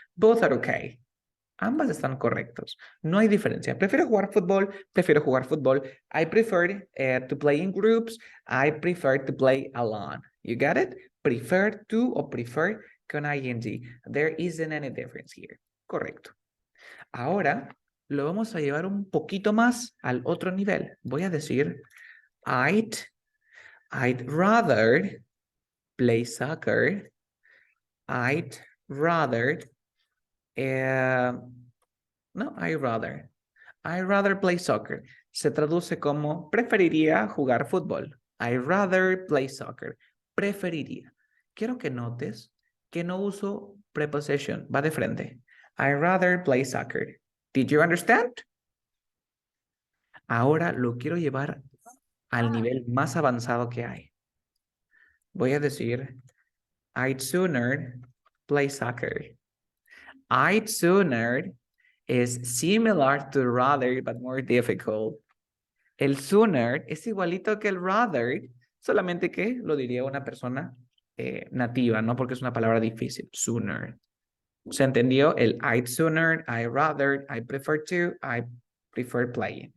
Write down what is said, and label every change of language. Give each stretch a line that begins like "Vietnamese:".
English: Both are okay.
Spanish: Ambas están correctos. No hay diferencia. Prefiero jugar fútbol. Prefiero jugar fútbol.
English: I prefer to play in groups. I prefer to play alone. You got it? Prefer to o prefer con ing. There isn't any difference here.
Spanish: Correcto. Ahora lo vamos a llevar un poquito más al otro nivel. Voy a decir
English: I'd rather play soccer. I'd rather no, I rather play soccer.
Spanish: Se traduce como preferiría jugar fútbol.
English: I rather play soccer.
Spanish: Preferiría. Quiero que notes que no uso preposition. Va de frente.
English: I rather play soccer. Did you understand?
Spanish: Ahora lo quiero llevar al nivel más avanzado que hay. voy a decir,
English: I'd sooner play soccer. I'd sooner is similar to rather, but more difficult.
Spanish: El sooner es igualito que el rather, solamente que lo diría una persona nativa, ¿no? Porque es una palabra difícil, sooner. ¿Se entendió?
English: El I'd sooner, I'd rather, I prefer to, I prefer playing.